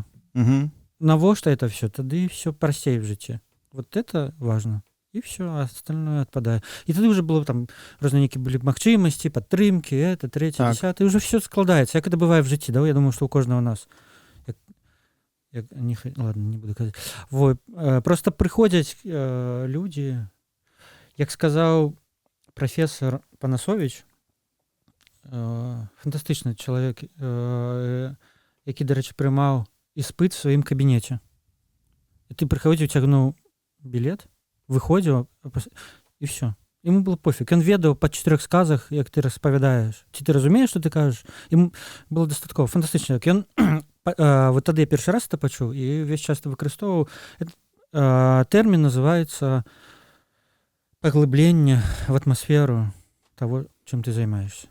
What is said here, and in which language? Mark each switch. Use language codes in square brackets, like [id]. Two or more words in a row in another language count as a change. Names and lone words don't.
[be] Угу. навошта [ru] это все, [be] тады все прасцей в жыцці. [ru] Вот это важно. [be] І все, а остальное адпадае. І тады уже было там розныя нейкія былі магчымасці, падтрымкі, это, трэцяе, Так. дзесятае, уже все складаецца, як это бывае в жыцці, да? Я думаю, што ў кожнага нас. Ладно, не буду казаць. Вот. Просто прыходзяць людзі, як сказаў прафесор Панасович, фантастычны чалавек, які, дарэчы, прымаў іспыт в сваім кабінеце. І ты прыходзіў, цягнуў білет, выходзіў, і все. [ru] Ему было пофіг. [be] Ён ведаў па 4 сказах, як ты распавядаеш. Ці ты разумееш, што ты кажаш? [ru] Ему было [be] дастаткова. Фантастычна. Ён вот тады я першы раз это пачуў і ўвесь час это выкарыстоўваў. Тэрмін называецца паглыбленне в атмасферу того, чым ты займаешься.